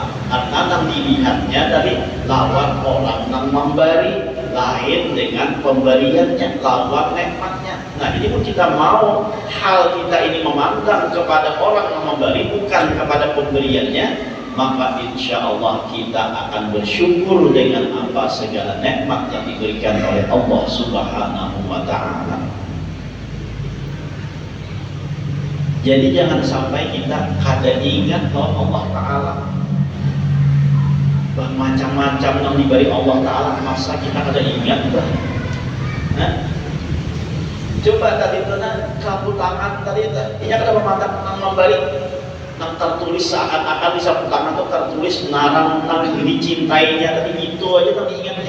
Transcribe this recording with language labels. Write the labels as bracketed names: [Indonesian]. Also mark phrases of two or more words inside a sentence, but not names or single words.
[Banjar] Karena yang dilihatnya dari lawan orang yang memberi, lain dengan pemberiannya, lawan nikmatnya. [Indonesian] Nah, jadi pun kita mau hal kita ini memandang kepada orang yang memberi bukan kepada pemberiannya, maka [Arabic] insya Allah [Indonesian] kita akan bersyukur dengan apa segala nikmat yang diberikan oleh Allah [Arabic] Subhanahu wa Ta'ala. [Banjar] Jadi jangan sampai kita kada ingat bahwa Allah Ta'ala macam-macam yang diberi Allah Ta'ala, masa kita kada ingat bah? Coba tadi itu sapu tangan tadi itu, ini kada memandang nang memberi, nang tertulis seakan-akan di sapu tangan itu tertulis narang nang dicintainya, tadi itu aja nang ingatnya.